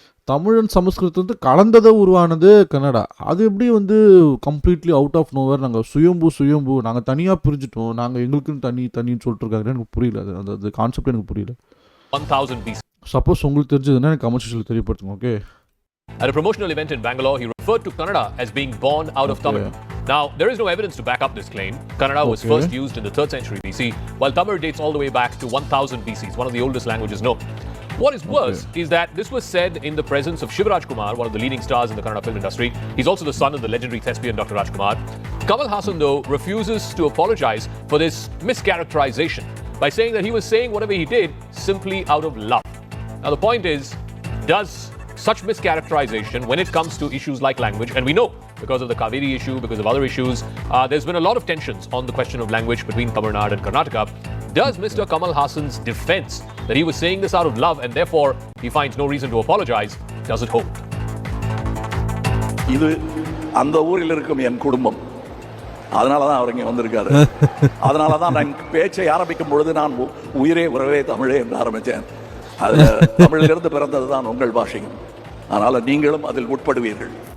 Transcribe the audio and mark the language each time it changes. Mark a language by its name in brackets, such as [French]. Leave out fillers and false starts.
[Tamil] Tamil and சமஸ்கிருதம் வந்து கலந்ததை உருவானது கன்னடா. அது எப்படி வந்து [English] completely out of nowhere [Tamil] நாங்கள் சுயம்பு நாங்கள் தனியாக பிரிஞ்சுட்டோம், நாங்கள் எங்களுக்குன்னு தனின்னு சொல்லிட்டு இருக்காங்கன்னு எனக்கு புரியல. அந்த கான்செப்ட் எனக்கு புரியல. [English] 1000 BC. [Tamil] சப்போஸ் உங்களுக்கு தெரிஞ்சதுன்னா எனக்கு கமெண்ட் செக்ஷனில் தெரியப்படுத்துங்க. Okay. [English] At a promotional event in Bangalore, he referred to Kannada as being born out of Tamil. Now, there is no evidence to back up this claim. Kannada was first used in the 3rd century BC, while Tamil dates all the way back to 1000 BC. It's one of the oldest languages known. What is worse is that this was said in the presence of Shivaraj Kumar, one of the leading stars in the Kannada film industry. He's also the son of the legendary thespian Dr. Rajkumar. Kamal Haasan, though, refuses to apologize for this mischaracterization by saying that he was saying whatever he did simply out of love. Now, the point is, does such mischaracterization when it comes to issues like language, and we know because of the Kaveri issue, because of other issues. There's been a lot of tensions on the question of language between Tamil Nadu and Karnataka. Does Mr. Kamal Hassan's defense that he was saying this out of love and therefore he finds no reason to apologize, does it hold? [Tamil] இது அந்த ஊரில் இருக்கும் என் குடும்பம், அதனால தான் அவர் இங்கே வந்திருக்காரு. அதனால தான் நான் பேச்சை ஆரம்பிக்கும் பொழுது நான் உயிரே உறவே தமிழே என்று ஆரம்பித்தேன். அதில் தமிழிலிருந்து பிறந்தது தான் உங்கள் பாஷையும், அதனால் நீங்களும் அதில் உட்படுவீர்கள்.